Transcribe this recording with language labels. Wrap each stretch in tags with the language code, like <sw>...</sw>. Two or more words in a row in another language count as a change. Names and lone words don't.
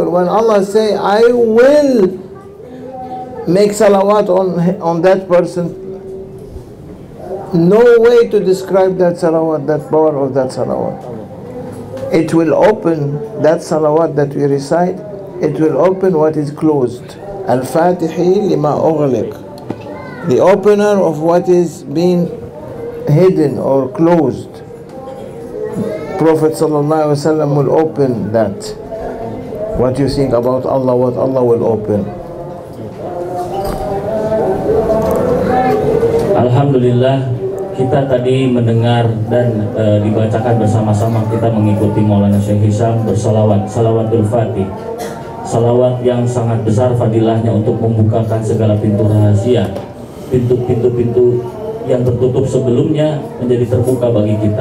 <en>When Allah say, I will make salawat on that person, no way to describe that salawat, that power of that salawat. It will open that salawat that we recite, it will open what is closed.</en> <ar>الفاتح لما أغلق.</ar> <en>The opener of what is being hidden or closed. Prophet ﷺ will open that. What you think about Allah, what Allah will open.</en> <id>Alhamdulillah, kita tadi mendengar dan dibacakan bersama-sama, kita mengikuti Maulana Syekh Hisham bersalawat, salawatul fatih, salawat yang sangat besar fadilahnya untuk membukakan segala pintu rahasia, pintu-pintu yang tertutup sebelumnya menjadi terbuka bagi kita.</id>